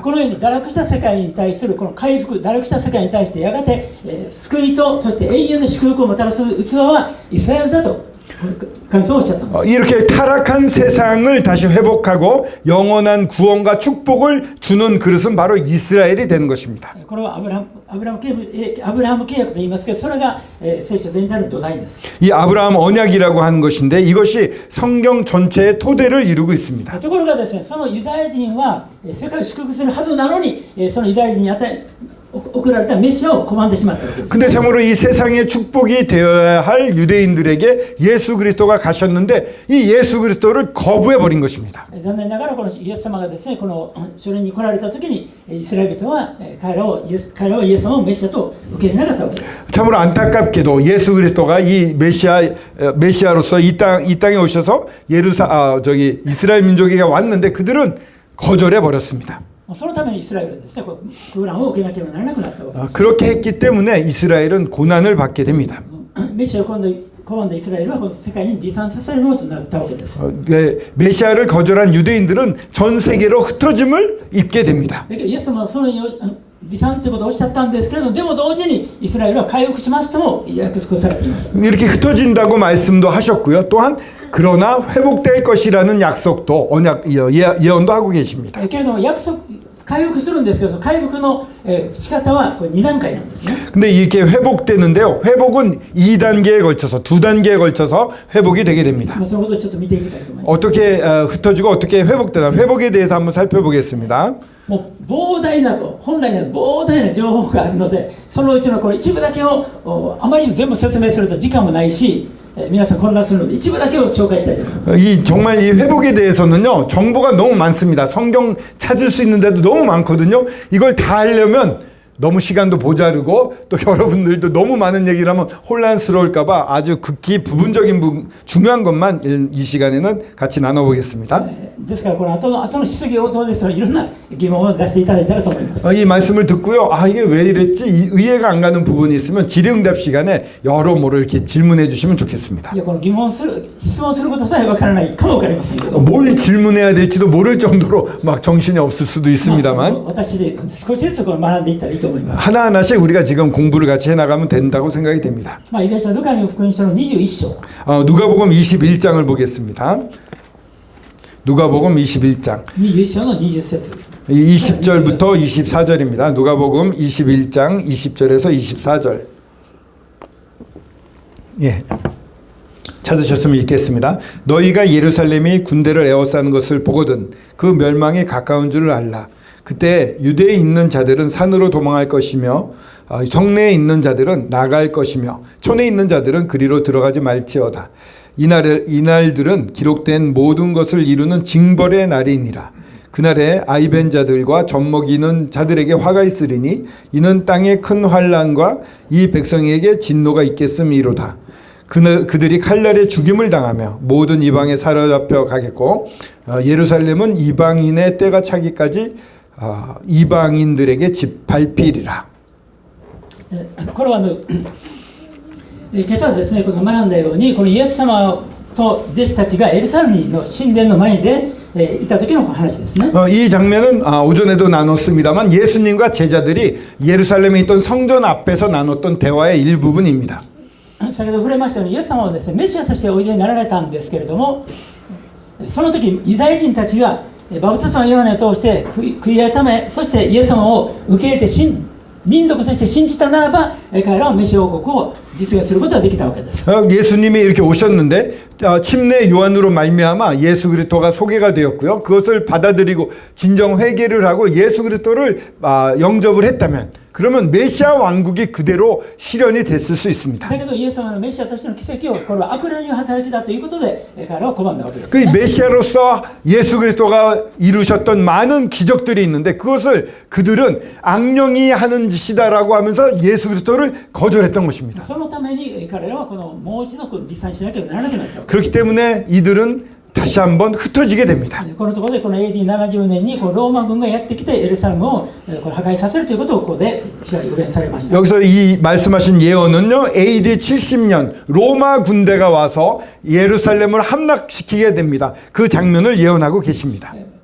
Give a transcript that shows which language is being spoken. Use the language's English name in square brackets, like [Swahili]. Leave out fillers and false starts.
[Japanese] このように堕落した世界に対するこの回復、堕落した世界に対してやがて、救いとそして永遠の祝福をもたらす器はイスラエルだと神様はおっしゃったんです。 [Korean] 이렇게 타락한 세상을 다시 회복하고 영원한 구원과 축복을 주는 그릇은 바로 이스라엘이 되는 것입니다. [Japanese] これはアブラハム契約と言いますけど、それが、聖書全体の土台です。 [Korean] 이 아브라함 언약이라고 하는 것인데 이것이 성경 전체의 토대를 이루고 있습니다. [Japanese] ところがですね、そのユダヤ人は世界を祝福するはずなのに、そのユダヤ人に送られたメシアを拒んでしまったわけです。 [Korean] 근데 참으로 이 세상의 축복이 되어야 할 유대인들에게 예수 그리스도가 가셨는데 이 예수 그리스도를 거부해 버린 것입니다. [Japanese] 残念ながらこのイエス様がですね、このそれに来られた時にイスラエル人は彼らはイエス様をメシアと受け入れなかったわけです。 [Korean] 참으로 안타깝게도 예수 그리스도가 이 메시아로서 이 땅에 오셔서 이스라엘 민족에게 왔는데 그들은 거절해 버렸습니다. [Japanese] そのためにイスラエルはですね、苦難を受けなければならなくなったわけです。 [Korean] 그렇게 했기 때문에 이스라엘은 고난을 받게 됩니다. [Japanese] メシアを拒んだイスラエルはこの世界に離散させるものとなったわけです。 [Korean] 메시아를 거절한 유대인들은 전 세계로 흩어짐을 입게 됩니다. [Japanese] だけどイエス様はその離散ということをおっしゃったんですけれども、でも同時にイスラエルは回復しますとも約束されています。 [Korean] 이렇게 흩어진다고 말씀도 하셨고요. 또한 그러나 회복될 것이라는 약속도 예언도 하고 계십니다. [Japanese] けれども回復するんですけど、回復の仕方はこれ2段階なんですね。 [Korean] 근데 이렇게 회복되는데요. 회복은 2단계에 걸쳐서 2단계에 걸쳐서 회복이 되게 됩니다. [Japanese] そのことをちょっと見ていきたいと思います。 [Korean] 어떻게 흩어지고 어떻게 회복되나 회복에 대해서 한번 살펴보겠습니다. [Japanese] もう膨大な本来の膨大な情報があるので、そのうちのこれ一部だけをあまり全部説明すると時間もないし、皆さん混乱するので一部だけを紹介したいと思います。 [Korean] 정말 이 회복에 대해서는요. 정보가 너무 많습니다. 성경 찾을 수 있는 데도 너무 많거든요. 이걸 다 하려면 너무 시간도 모자르고 또 여러분들도 너무 많은 얘기를 하면 혼란스러울까봐 아주 극히 부분적인 중요한 것만 이 시간에는 같이 나눠보겠습니다. [Japanese] ですからこの後の質疑応答ですといろんな疑問を出していただいたらと思います。 [Korean] 이 말씀을 듣고요. 이게 왜 이랬지? 이해가 안 가는 부분이 있으면 질의응답 시간에 여러모로 이렇게 질문해 주시면 좋겠습니다. [Japanese] いやこの質問することさえわからないかもわかりませんけど、 [Korean] 뭘 질문해야 될지도 모를 정도로 막 정신이 없을 수도 있습니다만 [Japanese] 私で少しずつこれ学んでいったらいいと思います。 [Korean] 하나하나씩 우리가 지금 공부를 같이 해나가면 된다고 생각이 됩니다. [Japanese] いずれにしてもルカの福音書の21章 [Korean] 누가복음 21장을 보겠습니다. 누가복음 21장 [Japanese] 21章の20節 [Korean] 20절부터 24절입니다. 누가복음 21장 20절에서 24절. 예. 찾으셨으면 읽겠습니다. 너희가 예루살렘이 군대를 에워싸는 것을 보거든 그 멸망이 가까운 줄을 알라. 그때 유대에 있는 자들은 산으로 도망할 것이며 성내에 있는 자들은 나갈 것이며 촌에 있는 자들은 그리로 들어가지 말지어다. 이날들은 기록된 모든 것을 이루는 징벌의 날이니라. 그날에 아이벤 자들과 젖먹이는 자들에게 화가 있으리니 이는 땅에 큰 환난과 이 백성에게 진노가 있겠음이로다. 그들이 칼날에 죽임을 당하며 모든 이방에 사로잡혀 가겠고 예루살렘은 이방인의 때가 차기까지 이방인들에게 짓밟히리라. [Japanese] これは今朝ですね、この学んだように、このイエス様と弟子たちがエルサレムの神殿の前でいた時の話ですね。 [Korean] 이 장면은 오전에도 나눴습니다만 예수님과 제자들이 예루살렘에 있던 성전 앞에서 나눴던 대화의 일부분입니다. [Japanese] 先ほど触れましたように、イエス様はですね、メシアとしておいでになられたんですけれども、その時ユダヤ人たちがバプテスマヨハネを通して悔い改め、そしてイエス様を受け入れて民族として信じたならば、彼らはメシア王国を実現することができたわけです。 [Korean] 예수님이 이렇게 오셨는데 침례 요한으로 말미암아 예수 그리스도가 소개가 되었고요. 그것을 받아들이고 진정 회개를 하고 예수 그리스도를 영접을 했다면 그러면 메시아 왕국이 그대로 실현이 됐을 수 있습니다. [Japanese] だけどイエス様のメシアとしての奇跡をこれは悪霊による働きだということで彼らを拒んだわけです、 [Korean] 그 메시아로서 예수 그리스도가 이루셨던 많은 기적들이 있는데 그것을 그들은 악령이 하는 짓이다라고 하면서 예수 그리스도를 거절했던 것입니다. [Japanese] そのために彼らはもう一度離散しなければならなくなったわけです。 [Korean] 그렇기 때문에 이들은 다시 한번 흩어지게 됩니다. [Japanese] このところでこの AD70 年にローマ軍がやってきてエルサレムを破壊させるということをここで予言されました。 [Korean] 여기서 이 말씀하신 예언은요, AD 70년 로마 군대가 와서 예루살렘을 함락시키게 됩니다. 그 장면을 예언하고 계십니다.